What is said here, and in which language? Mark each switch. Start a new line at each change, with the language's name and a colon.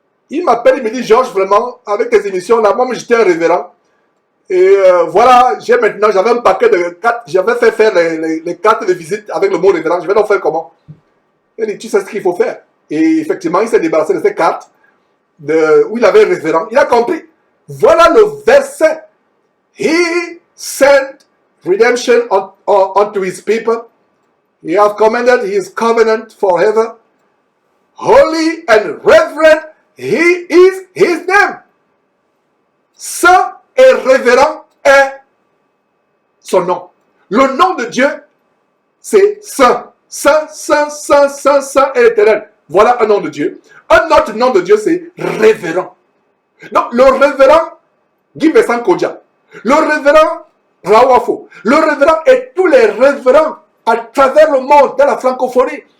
French: Il m'appelle, il me dit, Georges, vraiment, avec tes émissions là, moi j'étais un révérend. Et voilà, j'avais un paquet de cartes, j'avais fait faire les cartes de visite avec le mot révérend, je vais donc faire comment? Il dit, tu sais ce qu'il faut faire. Et effectivement, il s'est débarrassé de ces cartes où il avait révérend. Il a compris. Voilà le verset.
English: He sent redemption unto his people. He hath commanded his covenant forever. Holy and reverend, he is his name.
French: Saint et révérend est son nom. Le nom de Dieu, c'est Saint. Saint, Saint, Saint, Saint, Saint et éternel. Voilà un nom de Dieu. Un autre nom de Dieu, c'est révérend. Donc, le révérend Guy Vincent Kodja, le révérend Raouafo, le révérend et tous les révérends à travers le monde de la francophonie.